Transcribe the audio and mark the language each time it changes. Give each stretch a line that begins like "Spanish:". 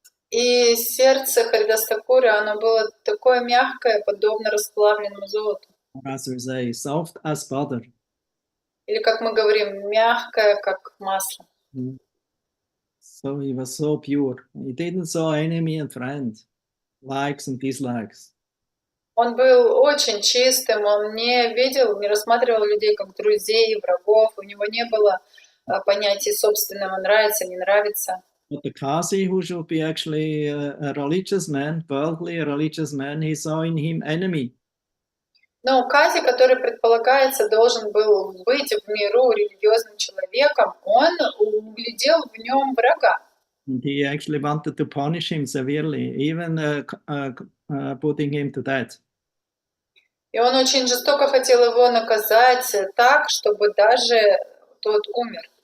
Russian: И сердце Харидас Такура, оно было такое мягкое, подобно расплавленному золоту.
English: As we say, soft as butter.
Russian: Или, как мы говорим, мягкое, как масло.
English: So he was so pure. He didn't saw enemy and friend, likes and dislikes.
Russian: Он был очень чистым, он не видел, не рассматривал людей как друзей, врагов. У него не было понятия собственного нравится, не нравится.
English: But the Kasi, who should be actually a religious man, worldly a religious man, he saw in him enemy.
Russian: Но Кази, который предполагается должен был быть в миру религиозным человеком, он углядел в нем врага.
English: And he actually wanted to punish him severely, even putting him to death.
Russian: И он очень жестоко хотел его наказать так, чтобы даже тот умер.